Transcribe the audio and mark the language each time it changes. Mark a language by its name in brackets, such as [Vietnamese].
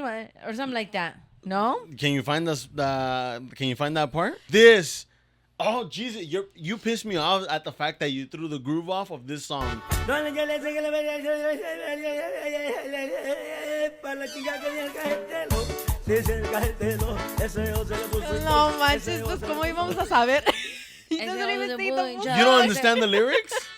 [English] like or something like that. No? Can you find that part? This. Oh Jesus! You pissed me off at the fact that you threw the groove off of this song. [Spanish] No manches, pues cómo íbamos a saber. [English] You don't understand the lyrics?